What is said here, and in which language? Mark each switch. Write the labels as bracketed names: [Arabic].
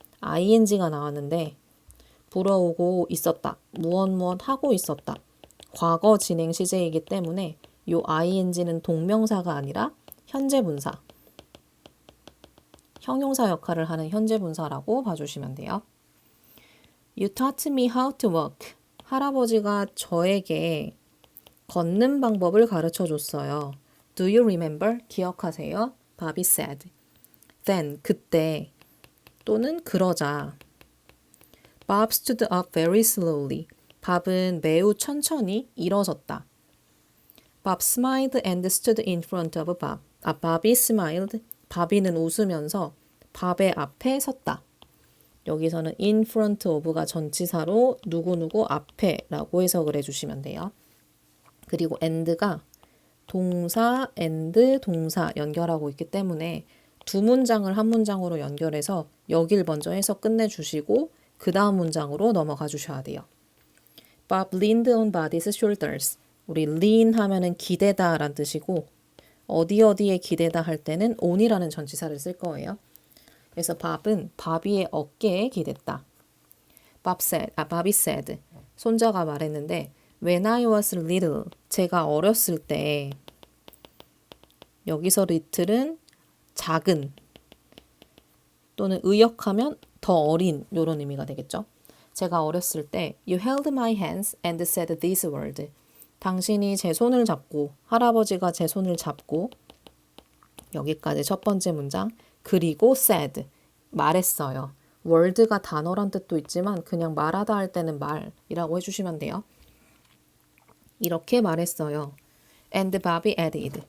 [Korean] ing가 나왔는데 불어오고 있었다. 무엇 하고 있었다. 과거 진행 시제이기 때문에 요 ing는 동명사가 아니라 현재 분사. 형용사 역할을 하는 현재 분사라고 봐주시면 돼요. [English] You taught me how to walk. [Korean] 할아버지가 저에게 걷는 방법을 가르쳐 줬어요. [English] Do you remember? [Korean] 기억하세요? [English] Bobby said. Then, [Korean] 그때 또는 그러자 [English] Bob stood up very slowly. [Korean] 밥은 매우 천천히 일어섰다. [English] Bob smiled and stood in front of Bob. Bobby smiled. [Korean] 바비는 웃으면서 밥의 앞에 섰다. 여기서는 in front of가 전치사로 누구누구 앞에라고 해석을 해주시면 돼요. 그리고 and가 동사, and, 동사 연결하고 있기 때문에 두 문장을 한 문장으로 연결해서 여길 먼저 해서 끝내주시고 그 다음 문장으로 넘어가 주셔야 돼요. [English] Bob leaned on Buddy's shoulders. [Korean] 우리 lean 하면은 기대다 라는 뜻이고 어디에 기대다 할 때는 on이라는 전치사를 쓸 거예요. 그래서 Bob은 바비의 어깨에 기댔다. [English] Bobby said. [Korean] 손자가 말했는데 [English] When I was little, [Korean] 제가 어렸을 때 여기서 little은 작은 또는 의역하면 더 어린 이런 의미가 되겠죠. 제가 어렸을 때 [English] You held my hands and said this word. [Korean] 당신이 제 손을 잡고 할아버지가 제 손을 잡고 여기까지 첫 번째 문장 그리고 said 말했어요. word가 단어란 뜻도 있지만 그냥 말하다 할 때는 말이라고 해주시면 돼요. 이렇게 말했어요. [English] And Bobby added.